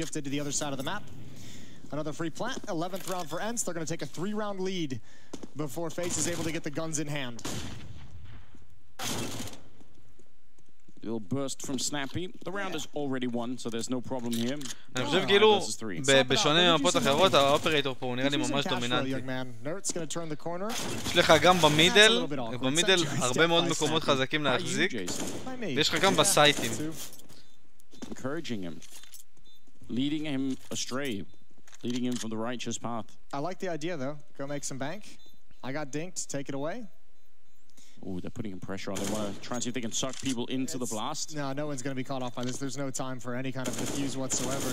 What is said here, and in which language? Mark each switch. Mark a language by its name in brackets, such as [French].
[English] Another free plant, 11th round for Ents. They're going to take a 3-round lead before FaZe is able to get the guns in hand. Little burst from Snappy. The round is already won, so there's no problem here. [Hebrew] אני חושב כאילו, בשונה ממפות אחרות, האופרייטור פה הוא נראה לי ממש דומיננטי. יש לך גם במידל הרבה מאוד מקומות חזקים להחזיק, ויש לך גם בסייטים. [English] Encouraging him, leading him astray. Leading him from the righteous path. I like the idea, though. Go make some bank. I got dinked. Take it away. Oh, they're putting pressure on. They want to try and see if they can suck people into the blast. No, no one's going to be caught off by this. There's no time for any kind of defuse whatsoever.